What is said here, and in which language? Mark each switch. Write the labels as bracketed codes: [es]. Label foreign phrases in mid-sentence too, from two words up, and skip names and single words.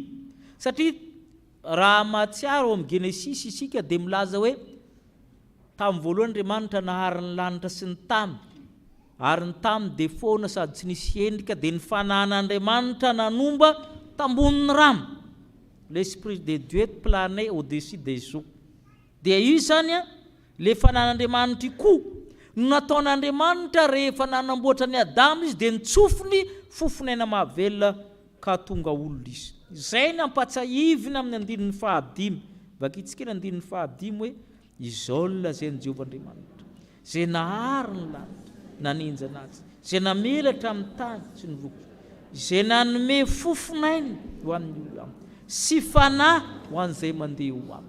[mg] Satria raha matsiaro ao amin'ny Genesisy isika dia milaza hoe tamin'ny voalohany Andriamanitra nahary ny lanitra sy ny tany, ary ny tany dia foana sady tsy nisy endrika, dia ny fanahin'Andriamanitra nanomba tambonin'ny rano. [fr] L'esprit de Dieu planait au-dessus des eaux. [mg] Dia io zany le fanahin'Andriamanitra koa no nataon'Andriamanitra rehefa nanamboatra ny Adama izy dia nitsofiny fofonaina mahavelona ka tonga olona izy. Zay ny ampatsahivina amin'ny andinin'ny 5. Vakitsika ny andinin'ny 5 hoe izao lazain'i Jehovah Andriamanitra, zay nahary ny lanitra, naninjana azy, zay namelatra amin'ny tany sy ny voky, zay nanome fofonaina ho an'ny olona sy fanahy ho an'izay mandeha ho aminy.